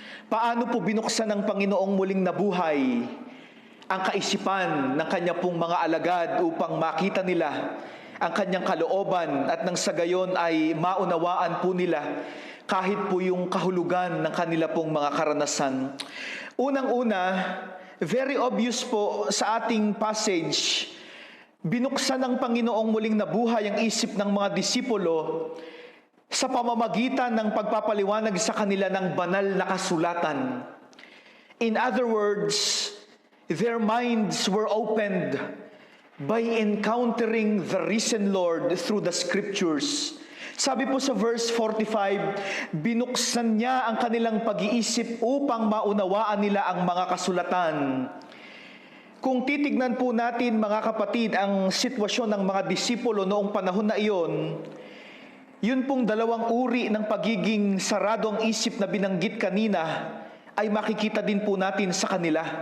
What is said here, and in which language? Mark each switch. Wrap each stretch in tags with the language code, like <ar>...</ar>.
<tl>Paano po binuksan ng Panginoong muling nabuhay ang kaisipan ng kanya pong mga alagad upang makita nila ang kanyang kalooban at nang sa gayon ay maunawaan po nila kahit po yung kahulugan ng kanila pong mga karanasan. Unang-una,</tl> <en>very obvious</en> <tl>po sa ating passage, binuksan ng Panginoong muling nabuhay ang isip ng mga disipulo sa pamamagitan ng pagpapaliwanag sa kanila ng banal na kasulatan.</tl> <en>In other words, their minds were opened by encountering the risen Lord through the Scriptures.</en> <tl>Sabi po sa verse 45, binuksan niya ang kanilang pag-iisip upang maunawaan nila ang mga kasulatan. Kung titignan po natin, mga kapatid, ang sitwasyon ng mga disipulo noong panahon na iyon, yun pong dalawang uri ng pagiging sarado ang isip na binanggit kanina ay makikita din po natin sa kanila.</tl>